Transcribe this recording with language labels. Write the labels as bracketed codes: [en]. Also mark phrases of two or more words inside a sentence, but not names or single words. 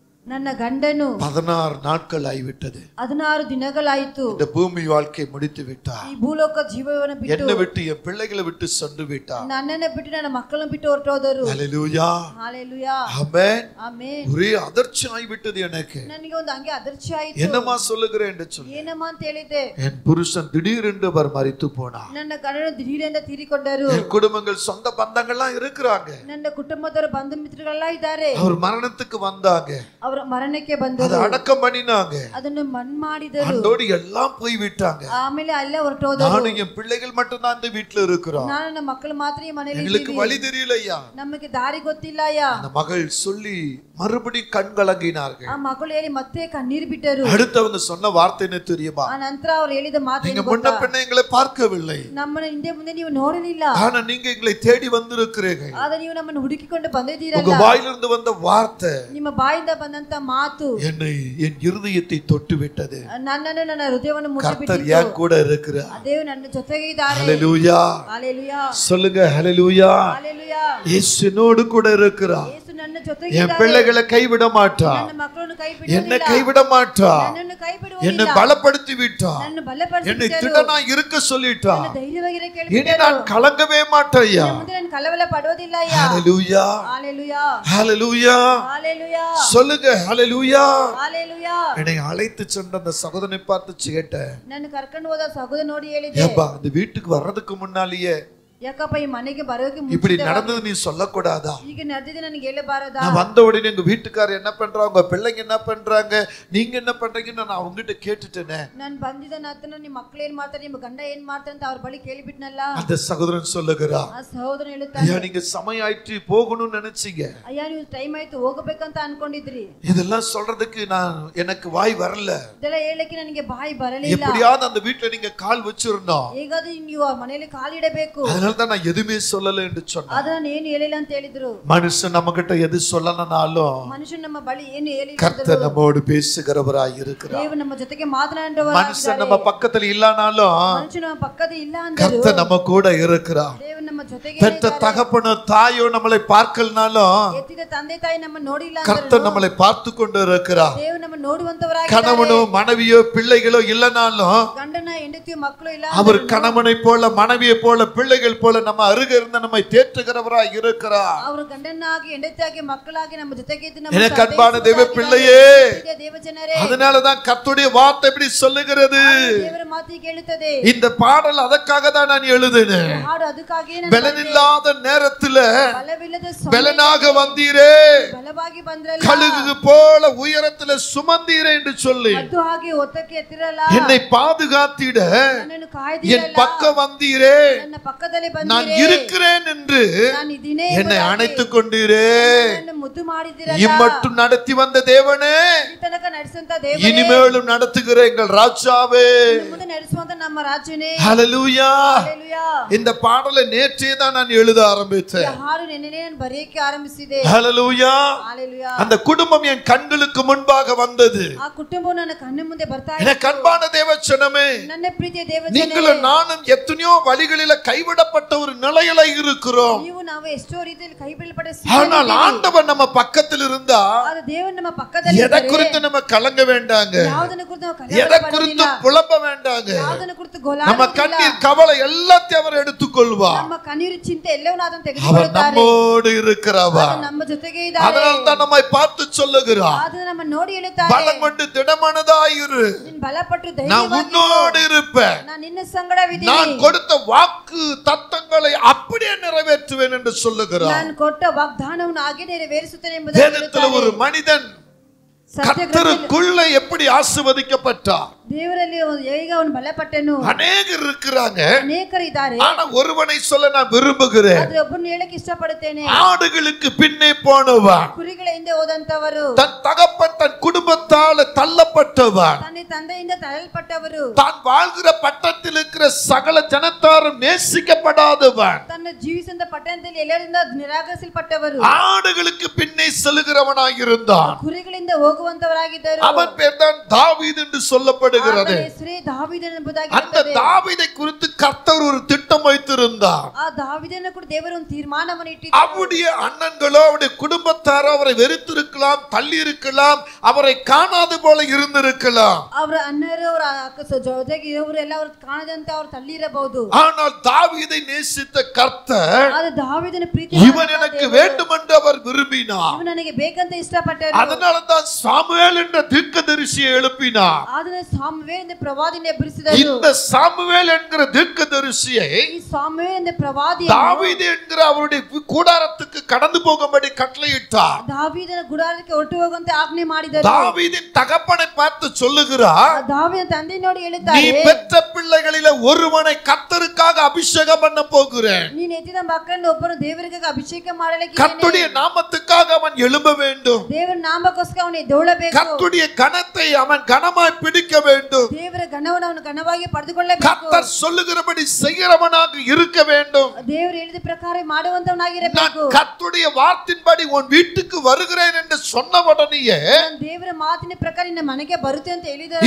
[kn] ನನ್ನ ಗಂಡನು [ta] 16 ನಾட்கள் ಆಗಿಬಿಟ್ಟது. [kn] 16 ದಿನಗಳಾಯಿತು. [ta] இந்த பூமி வாழ்க்கை முடித்து விட்டார். [kn] ಈ ಭೂಲೋಕ ಜೀವವನ್ನು ಬಿಟ್ಟು [ta] என்னை விட்டு என் பிள்ளைகளை விட்டு சென்று விட்டார். [kn] ನನ್ನನ್ನು ಬಿಟ್ಟು ನನ್ನ ಮಕ್ಕಳನ್ನು ಬಿಟ್ಟು ಹೊರಟೋದರು. [ta] ஹalleluya ஹalleluya ஆமென் ஆமென். ஒரே அதிர்ச்சி ಆಗಿಬಿಟ್ಟது எனக்கு. [kn] ನನಗೆ ಒಂದು ಹಂಗೆ ಅದರ್ಚಿ ಆಯಿತು. [ta] என்னமா சொல்லுகிறேன் என்று சொல்லு. [kn] ಏನಮ್ಮ ಅಂತ ಹೇಳಿದೆ. [ta] என் புருஷன் திடீரென்று அவர் மரித்து போனார். [kn] ನನ್ನ ಗಂಡನು ದಿಢೀರೆಂದು ತೀರಿಕೊಂಡರು. [ta] என் குடும்பங்கள் சொந்த பந்தங்கள்லாம் இருக்கிறாங்க. [kn] ನನ್ನ ಕುಟುಂಬದವರು ಬಂಧು ಮಿತ್ರಗಳೆಲ್ಲ ಇದ್ದಾರೆ. [ta] அவர் மரணத்துக்கு வந்தாங்க. [kn] ಅವರು ಮರಣಕ್ಕೆ ಬಂದರು. [ta] அதை அடக்கம் பண்ணினாங்க. [kn] ಅದನ್ನು ಮಣ್ಣು ಮಾಡಿದರು. [ta] அதோடு எல்லாம் போய் விட்டாங்க. [kn] ಆಮೇಲೆ ಅಲ್ಲೇ ಹೊರಟೋದರು. [ta] நானும் என் பிள்ளைகள் மட்டும் தான் இந்த வீட்ல இருக்கிறோம். [kn] ನಾನು ನನ್ನ ಮಕ್ಕಳು ಮಾತ್ರ ಈ ಮನೆಯಲ್ಲಿ ಇದ್ದೀವಿ. [ta] எங்களுக்கு வழி தெரியலையா. [kn] ನಮಗೆ ದಾರಿ ಗೊತ್ತಿಲ್ಲಯ್ಯ. [ta] அந்த மகள் சொல்லி மறுபடி கண் கலங்கினார்கள். [kn] ಆ ಮಕ್ಕಳು ಹೇಳಿ ಮತ್ತೆ ಕಣ್ಣೀರು ಬಿಟ್ಟರು. [ta] அடுத்தவங்க சொன்ன வார்த்தை என்ன தெரியுமா? [kn] ಆ ನಂತರ ಅವರು ಹೇಳಿದ ಮಾತು [ta] நீங்க முன்ன பின்ன எங்களை பார்க்கவில்லை. [kn] ನಮ್ಮನ್ನ ಹಿಂದೆ ಮುಂದೆ ನೀವು ನೋಡಲಿಲ್ಲ. [ta] ஆனா நீங்க எங்களை தேடி வந்திருக்கிறீர்கள். [kn] ಆದರೆ ನೀವು ನಮ್ಮನ್ನು ಹುಡುಕಿಕೊಂಡು ಬಂದಿದ್ದೀರಲ್ಲ. [ta] உங்க வாயிலிருந்து வந்த வார்த்தை [kn] ನಿಮ್ಮ ಬಾಯಿಂದ ಬಂದಂತ ಮಾತು [ta] என்னை என் இருதயத்தை தொட்டு விட்டது. [kn] ನನ್ನನ್ನು ನನ್ನ ಹೃದಯವನ್ನು ಮುಟ್ಟಿಬಿಟ್ಟಿತು. [ta] கர்த்தர் என் கூட இருக்கிறார். [kn] ದೇವರು ನನ್ನ ಜೊತೆಗೆ ಇದ್ದಾರೆ. [ta] ஹalleluya ஹalleluya சொல்லுங்க ஹalleluya. ஹalleluya இயேசு என்னோடு கூட இருக்கிறார். [kn] ಯೇಸು ನನ್ನ ಜೊತೆಗೆ [ta] என் [kn] ಇದ್ದಾರೆ. [ta] பிள்ளைகளை கைவிட மாட்டார். [kn] ನನ್ನ ಮಕ್ಕಳನ್ನು ಕೈ ಬಿಡುವುದಿಲ್ಲ. [ta] என்னை கைவிட மாட்டார். [kn] ನನ್ನನ್ನು ಕೈ ಬಿಡುವುದಿಲ್ಲ. [ta] என்னை பலப்படுத்தி விட்டார். [kn] ನನ್ನನ್ನು ಬಲಪಡಿಸಿ [ta] என்னை திடனா இருக்க சொல்லிட்டார். [kn] ನನ್ನ ಧೈರ್ಯವಾಗಿರಕ್ಕೆ [ta] இனி [kn] ಹೇಳಿಬಿಟ್ಟರು. [ta] நான் கலங்கவே மாட்டேயா. [kn] ಮುಂದೆ ನಾನು ಕಳವಳ ಪಡುವುದಿಲ್ಲಯ್ಯ. [ta] ஹalleluya ஹalleluya ஹalleluya ஹalleluya சொல்லுங்க ஹalleluya. ஹalleluya என்னை அழைத்து சென்ற அந்த சகோதரனை பார்த்து கேட்டேன். [kn] ನನ್ನ ಕರ್ಕೊಂಡು ಹೋದ ಸಹೋದರ ನೋಡಿ ಹೇಳಿದೆ. [ta] ஏப்பா இந்த வீட்டுக்கு வர்றதுக்கு முன்னாலேயே [kn] ಯಾಕಪ್ಪ ಈ ಮನೆಗೆ ಬರೋಕೆ [ta] இப்படி [kn] ಮುಂಚೆ [ta] நடந்தது நீ சொல்லக்கூடாதா? [kn] ಈಗ ನಡೆದಿದೆ ನನಗೆ ಹೇಳಬಾರದಾ? [ta] நான் வந்த உடனே எங்க வீட்டுக்காரர் என்ன பண்றாங்க, உங்க பிள்ளைங்க என்ன பண்றாங்க, நீங்க என்ன பண்றீங்கன்னு நான் அவங்ககிட்ட கேட்டுட்டேனே. [kn] ನಾನು ಬಂದಿದ ನಂತರ ನಿಮ್ಮ ಮಕ್ಕಳು ಏನ್ ಮಾಡ್ತಾರೆ, ನಿಮ್ಮ ಗಂಡ ಏನ್ ಮಾಡ್ತಾರೆ ಅಂತ ಅವ್ರ ಬಳಿ ಕೇಳಿಬಿಟ್ನಲ್ಲ. [ta] அந்த சகோதரன் சொல்லுகிறா, [kn] ಆ ಸಹೋದರ ಹೇಳುತ್ತಾನೆ, [ta] ஐயா நீங்க சமயம் ஆயிட்டு போகணும்னு நினைச்சீங்க. [kn] ಅಯ್ಯ ನೀವು ಟೈಮ್ ಆಯ್ತು ಹೋಗಬೇಕಂತ ಅನ್ಕೊಂಡಿದ್ರಿ. [ta] இதெல்லாம் சொல்றதுக்கு எனக்கு வாய் வரல. [kn] ಇದೆಲ್ಲ ಹೇಳಕ್ಕೆ ನನಗೆ ಬಾಯಿ ಬರಲಿಲ್ಲ. [ta] எப்படியாவது அந்த வீட்ல நீங்க கால் வச்சிரணும். [kn] ಹೇಗಾದ್ರೂ ನೀವು ಆ ಮನೆಯಲ್ಲಿ ಕಾಲಿಡಬೇಕು. [ta] அதனால தான் நான் எதுமே சொல்லல என்று சொன்னேன். [kn] ಅದನ್ನ ಏನು ಹೇಳಿಲ್ಲ ಅಂತ ಹೇಳಿದ್ರು. [ta] மனுஷன் நம்ம கிட்ட எது சொல்லனாலும் [kn] ಮನುಷ್ಯನ ನಮ್ಮ ಬಳಿ ಏನು ಹೇಳಿಲ್ಲ. [ta] கர்த்தர் நம்மோடு பேசுகிறவராய் இருக்கிறார். [kn] ದೇವರು ನಮ್ಮ ಜೊತೆಗೆ ಮಾತನಾಡುವವರಾಗಿದ್ದಾರೆ. [ta] மனுஷன் நம்ம பக்கத்துல இல்லனாலும் [kn] ಮನುಷ್ಯನ ನಮ್ಮ ಪಕ್ಕದಲ್ಲಿ ಇಲ್ಲ ಅಂದರು. [ta] கர்த்தர் நம்ம கூட இருக்கிறார். [kn] ದೇವರು ನಮ್ಮ ಜೊತೆಗೆ [ta] பெற்ற தகப்பனோ தாயோ நம்மளை பார்க்கலனாலும் [kn] ಎತ್ತಿದ ತಂದೆ ತಾಯಿ ನಮ್ಮ ನೋಡಿಲ್ಲ ಅಂದರು. [ta] கர்த்தர் நம்மளை பார்த்து கொண்டு இருக்கிறார். [kn] ದೇವರು ನಮ್ಮ ನೋಡುವಂತವರಾಗಿದ್ದಾರೆ. [ta] கணவனோ மனைவியோ பிள்ளைகளோ இல்லனாலும் [kn] ಗಂಡನ ಹೆಂಡತಿಯೋ ಮಕ್ಕಳು ಇಲ್ಲ [ta] அவர் கணவனை போல மனைவியை போல பிள்ளைகள் போல நம்ம அருகே இருந்து நம்மை தேற்றுகிறவராய் இருக்கிறார். [kn] ಅವರು ಗಂಡನಾಗಿ ಹೆಂಡತಿಯಾಗಿ ಮಕ್ಕಳಾಗಿ ನಮ್ಮ ಜೊತೆಗೆ ಇದ್ದು ನಮ್ಮ [ta] எனக்கு அன்பான தேவ பிள்ளையே, [kn] ದೇವಜನರೇ, [ta] அதனால தான் கர்த்தருடைய வார்த்தை இப்படி சொல்லுகிறது. [kn] ದೇವರ ಮಾತು ಕೇಳುತ್ತದೆ. [ta] இந்த பாடல் அதற்காக தான் நான் எழுதினேன். [kn] ಹಾಡು ಅದಕ್ಕಾಗಿ [ta] பலனில்லாத நேரத்துல [kn] ಬಲವಿಲ್ಲದ [ta] பலனாக வந்தீரே, [kn] ಬಲವಾಗಿ ಬಂದ್ರಲ್ಲ, [ta] கழுகு போல உயரத்துல சுமந்தீரே என்று சொல்லி [kn] ಅದು ಹಾಗೆ ಒತ್ತಕ್ಕೆ ಎತ್ತಿರಲ್ಲ, [ta] என்னை பாதுகாத்திட [kn] ನನ್ನನ್ನು [ta] என் [kn] ಕಾಯ್ದಿರಲ್ಲ, [ta] பக்கம் வந்தீரே, [kn] ನನ್ನ ಪಕ್ಕದಲ್ಲಿ [ta] நான் [kn] ಬಂದಿರೇ, [ta] இருக்கிறேன் என்று [kn] ನಾನು ಇದೀನೇ [ta] என்னை அணைத்துக் கொண்டீரே. [kn] ನನ್ನನ್ನು ಮುದ್ದು ಮಾಡಿದಿರಲ್ಲ. [ta] இம்மட்டும் நடத்தி வந்த தேவனே, [kn] ಈ ತನಕ ನಡೆಸುವಂತ ದೇವರೇ, [ta] இனிமேலும் நடத்துகிற எங்கள் ராஜாவே, [kn] ಮುಂದೆ ನಡೆಸುವಂತ ನಮ್ಮ ರಾಜನೇ. [ta] ஹalleluya. ஹalleluya. இந்த பாடலை நேற்றே தான் நான் எழுத ஆரம்பித்தேன். [kn] ಈ ಹಾಡು ನೆನ್ನೆನೇ ನಾನು ಬರೆಯಕ್ಕೆ ಆರಂಭಿಸಿದೆ. [ta] ஹalleluya. ஹalleluya. அந்த குடும்பம் என் கண்களுக்கு முன்பாக வந்தது. [kn] ಆ ಕುಟುಂಬವು ನನ್ನ ಕಣ್ಣ ಮುಂದೆ ಬರ್ತಾ ಇದೆ. [ta] எனக்கு அன்பான தேவச்சனமே, [kn] ನನ್ನ ಪ್ರೀತಿಯ ದೇವಜನರೇ, [ta] நீங்களும் நானும் எத்தனையோ வழிகளில கைவிடப்பட்ட ஒரு நிலையில இருக்கிறோம். [kn] ನೀವು ನಾವು ಎಷ್ಟೋ ರೀತಿಯಲ್ಲಿ ಕೈ ಬೀಳಪಟ್ಟ [ta] ஆனால் ஆண்டவர் நம்ம பக்கத்தில் இருந்தா [kn] ಆದ್ರೆ ದೇವರು ನಮ್ಮ ಪಕ್ಕದಲ್ಲಿ [ta] எதை குறித்து நம்ம கலங்க வேண்டாங்க, [kn] ಯಾವುದನ್ನ ಕುರಿತು ನಾವು [ta] எதை [kn] ಕಲವರ [ta] குறித்து [kn] ಪಡೋದಿಲ್ಲ, [ta] புலம்ப வேண்டாங்க. [kn] ಯಾವುದನ್ನ ಕುರಿತು [ta] நம்ம [kn] ಗೋಳಾಡುವುದಿಲ್ಲ. [ta] கண்ணீர் கவலை எல்லாத்தையும் அவர் எடுத்துக்கொள்வார். [kn] ನಮ್ಮ ಕಣ್ಣೀರು ಚಿಂತೆ ಎಲ್ಲವನ್ನೂ ಅದನ್ನು [ta] அவர் [kn] ತೆಗೆದುಕೊಳ್ಳುತ್ತಾರೆ. [ta] நம்மோடு இருக்கிறவர். [kn] ಅದು ನಮ್ಮ ಜೊತೆಗೆ ಇದ್ದಾರೆ. [ta] அதனால் தான் நம்மை பார்த்து சொல்லுகிறார், [kn] ಅದು ನಮ್ಮ ನೋಡಿ ಹೇಳುತ್ತಾರೆ, [ta] பலம் கொண்டு திடமனதாயிரு, [kn] ನೀನು ಬಲಪಟ್ಟು [ta] நான் [kn] ಧೈರ್ಯವಾಗಿರು, [ta] உன்னோடு இருப்பேன், [kn] ನಾನು ನಿನ್ನ ಸಂಗಡವಿದ್ದೀನಿ, [ta] நான் கொடுத்த வாக்கு தத்தங்களை அப்படியே நிறைவேற்றுவேன் என்று சொல்லுகிறார். [kn] ನಾನು ಕೊಟ್ಟ ವಾಗ್ದಾನವನ್ನು ಹಾಗೆ ನೆರವೇರಿಸುತ್ತೇನೆ ಎಂಬುದಾಗಿ [ta] வேதத்துல ஒரு மனிதன் கர்த்தருக்குள்ள எப்படி ஆசீர்வதிக்கப்பட்டார். [kn] ದೇವರಲ್ಲಿ ಹೇಗೆ ಅವನು ಬಲಪಟ್ಟನು. [ta] அநேகர் இருக்கிறாங்க, [kn] ಅನೇಕರು ಇದ್ದಾರೆ. [ta] ஆனா ஒருவனை சொல்ல நான் விரும்புகிறேன். [kn] ಆದ್ರೆ ಒಬ್ಬರನ್ನು ಹೇಳಕ್ಕೆ ಇಷ್ಟಪಡುತ್ತೇನೆ. [ta] ஆடுகளுக்கு பின்னே போனவன், [kn] ಕುರಿಗಳ ಹಿಂದೆ ಹೋದಂತವರು, [ta] தன் தகப்பன் தன் குடும்பத்தால தள்ளப்பட்டவன், [kn] ತನ್ನ ತಂದೆಯಿಂದ ತಳ್ಳಲ್ಪಟ್ಟವರು, [ta] தான் வாழ்கிற பட்டத்தில் இருக்கிற சகல ஜனத்தாரும் நேசிக்கப்படாதவன், [kn] ತನ್ನ ಜೀವಿಸಿದ ಪಟ್ಟಣದಲ್ಲಿ ಎಲ್ಲರಿಂದ ನಿರಾಕರಿಸಲ್ಪಟ್ಟವರು, [ta] ஆடுகளுக்கு பின்னே செல்கிறவனாய் இருந்தான். [kn] ಕುರಿಗಳಿಂದ ಹೋಗುವ ಹೋಗುವಂತವರಾಗಿದ್ದರು. [ta] அவன் பேர் தான் தாவீது என்று சொல்லப்படுகிறது. [kn] ಆತನ ಹೆಸರೇ ದಾವೀದನ ಎಂಬುದಾಗಿರುತ್ತದೆ. [ta] அந்த தாவீதை குறித்து கர்த்தர் ஒரு திட்டம் வைத்திருந்தார். [kn] ಆ ದಾವೀದನ ಕುರಿತು ದೇವರು ಒಂದು ತೀರ್ಮಾನವನ್ನು ಇಟ್ಟಿದ್ದರು. [ta] அவருடைய அண்ணன்களோ அவருடைய குடும்பத்தாரோ அவரை வெறுத்திருக்கலாம், தள்ளி இருக்கலாம், அவரை காணாது போல இருந்திருக்கலாம். [kn] ಅವರ ಅಣ್ಣರು ಅವರ ಜೊತೆಗೆ ಇವರೆಲ್ಲ ಅವರು ಕಾಣದಂತೆ ಅವರು ತಳ್ಳಿರಬಹುದು. [ta] ஆனால் தாவீதை நேசித்த கர்த்தர் [kn] ಅದು ದಾವೀದನ ಪ್ರೀತಿ [ta] இவன் எனக்கு வேண்டும் என்று அவர் விரும்பினார். [kn] ಇವನು ನನಗೆ ಬೇಕಂತ ಇಷ್ಟಪಟ್ಟರು. [ta] அதனால தான் சாமுவேல் என்ற தீர்க்கதரிசியை எழுப்பினார். [kn] ಅದನ್ನ ಸಾಮುವೇಲ್ ಎಂಬ ಪ್ರವಾದಿಯನ್ನು ಎಬ್ಬಿಸಿದರು. [ta] இந்த சாமுவேல் என்கிற தீர்க்கதரிசியை [kn] ಈ ಸಾಮುವೇಲ್ ಎಂಬ ಪ್ರವಾದಿ [ta] தாவீது என்கிற அவருடைய கூடாரத்துக்கு கடந்து போகும்படி கட்டளையிட்டார். [kn] ದಾವೀದನ ಗುಡಾರಕ್ಕೆ ಹೊರಟು ಹೋಗುವಂತೆ ಆಜ್ಞೆ ಮಾಡಿದರು. [ta] தாவீதின் தகப்பனை பார்த்து சொல்லுகிறார், [kn] ದಾವೀದನ ತಂದೆ ನೋಡಿ ಹೇಳುತ್ತಾರೆ, [ta] நீ பெற்ற பிள்ளைகளிலே ஒருவனை கர்த்தருக்காக அபிஷேகம் பண்ண போகிறேன். [kn] ನೀನು ಎತ್ತಿದ ಮಕ್ಕಳನ್ನು ಒಬ್ಬನು ದೇವರಿಗಾಗಿ ಅಭಿಷೇಕ ಮಾಡಲಿಕ್ಕೆ [ta] கர்த்தருடைய நாமத்துக்காக அவன் எழும்ப வேண்டும். [kn] ದೇವರ ನಾಮಕ್ಕೋಸ್ಕರ ಅವನು ಎದ್ದೇಳಬೇಕು. [ta] கர்த்தருடைய கனத்தை அவன் கனமாய் பிடிக்க வேண்டும். [kn] ದೇವರ ಘನವನ್ನು ಅವನು ಘನವಾಗಿ ಪಡೆದುಕೊಳ್ಳಬೇಕು. [ta] கர்த்தர் சொல்லுகிறபடி செய்கிறவனாக இருக்க வேண்டும். [kn] ದೇವರು ಹೇಳಿದ ಪ್ರಕಾರ ಮಾಡುವಂತವನಾಗಿರಬೇಕು. [ta] நான் கர்த்தருடைய வார்த்தையின்படி உன் வீட்டுக்கு வருகிறேன் என்று சொன்ன உடனேயே [kn] ದೇವರ ಮಾತಿನ ಪ್ರಕಾರ ನಿನ್ನ ಮನೆಗೆ ಬರುತ್ತೆ ಅಂತ ಹೇಳಿದರಲ್ಲ,